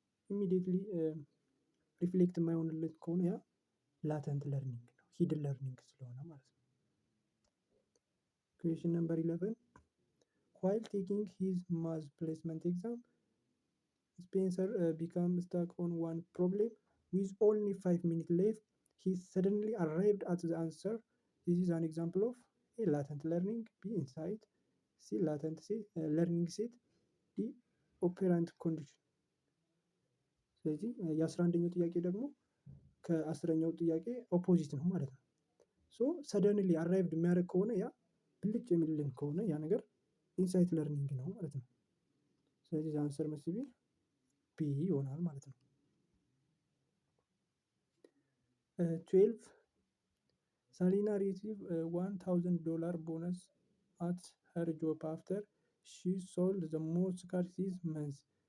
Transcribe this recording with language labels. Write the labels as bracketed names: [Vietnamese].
[English] ኢሚዲየትሊ ሪፍሌክት [Amharic] የማይሆንለት ከሆነ ያ [English] ላተንት ለርኒንግ ነው፣ ሂድን ለርኒንግ [Amharic] ስለሆነ ማለት ነው። [English] ኩዌሽን ነምበር 11 while taking his mass placement exam, Spencer became stuck on one problem. With only 5 minutes left, he suddenly arrived at the answer. This is an example of a latent learning, B insight, C latent learning set, D operant condition። [Amharic] ስለዚህ የ11ኛው ጥያቄ ደግሞ ከ10ኛው ጥያቄ ኦፖዚት ነው ማለት ነው። ሶ ሰደንሊ አራይቭድ የሚያደርግ ከሆነ ያ ብልጭ የሚልን ከሆነ ያ ነገር ኢንሳይት ለርኒንግ ነው ማለት ነው። ስለዚህ አንሰር መስት ቢ ይሆናል ማለት ነው። [English] 12 Salina received $1,000 bonus at her job after she sold the most cars this month.